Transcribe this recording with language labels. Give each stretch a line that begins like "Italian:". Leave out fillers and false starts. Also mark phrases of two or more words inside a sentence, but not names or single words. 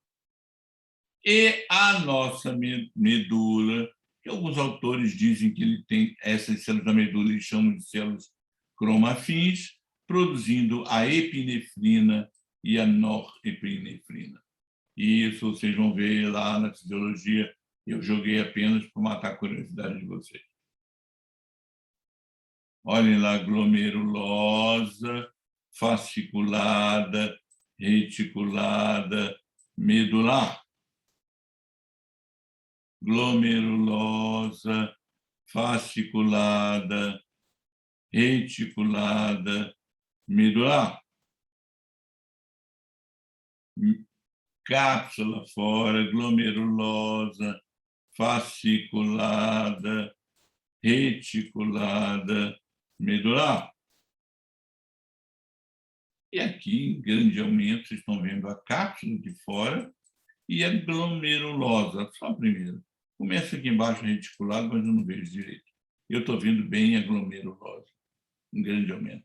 Portuguese: E a nossa medula, que alguns autores dizem que ele tem essas células da medula, eles chamam de células cromafins, produzindo a epinefrina e a norepinefrina. E isso vocês vão ver lá na fisiologia. Eu joguei apenas para matar a curiosidade de vocês. Olhem lá, glomerulosa, fasciculada, reticulada, medular. Glomerulosa, fasciculada, reticulada, medular. Cápsula fora, glomerulosa, fasciculada, reticulada, medular. E aqui, em grande aumento, vocês estão vendo a cápsula de fora e a glomerulosa, só a primeira. Começa aqui embaixo reticulado, mas eu não vejo direito. Eu estou vendo bem a glomerulosa, em grande aumento.